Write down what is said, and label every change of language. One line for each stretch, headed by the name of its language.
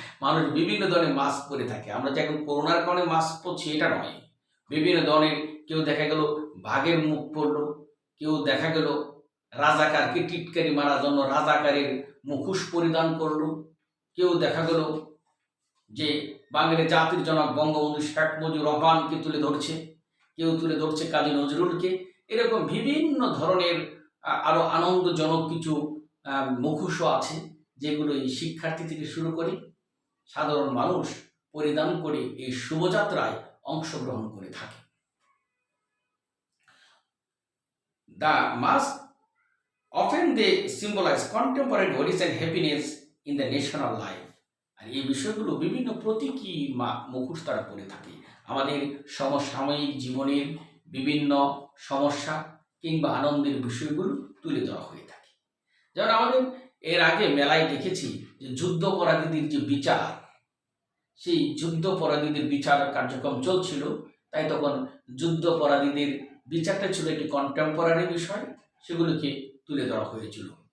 Bangla: মানুষ বিভিন্ন ধরনের মাস্ক পরে থাকে। আমরা যে এখন করোনার কারণে মাস্ক পরছি এটা নয়, বিভিন্ন ধরনের, কেউ দেখা গেল বাঘের মুখ পরলো, কেউ দেখা গেল রাজাকারকে টিটকারি মারার জন্য রাজাকারের মুখোশ পরিধান করলো, কেউ দেখা গেল যে বাঙালি জাতির জনক বঙ্গবন্ধু শেখ মুজিবুর রহমানকে তুলে ধরছে, কেউ তুলে ধরছে কাজী নজরুলকে। এরকম বিভিন্ন ধরনের আরো আনন্দজনক কিছু মুখোশও আছে যেগুলো এই শিক্ষার্থী থেকে শুরু করে সাধারণ মানুষ পরিধান করে এই শুভযাত্রায় অংশগ্রহণ করে থাকে।
English: The mask often they symbolize contemporary worries and happiness in the national life.
Bangla: আর এই বিষয়গুলো বিভিন্ন প্রতীকী মুখোশ তারা পরে থাকে। আমাদের সমসাময়িক জীবনের বিভিন্ন সমস্যা কিংবা আনন্দের বিষয়গুলো তুলে ধরা হয়ে থাকে। যেমন আমাদের এর আগে মেলায় দেখেছি যে যুদ্ধাপরাধীদের যে বিচার, সেই যুদ্ধাপরাধীদের বিচার কার্যক্রম চলছিল, তাই তখন যুদ্ধাপরাধীদের বিচারটা ছিল একটি কন্টেম্পোরারি বিষয়, সেগুলোকে তুলে ধরা হয়েছিল।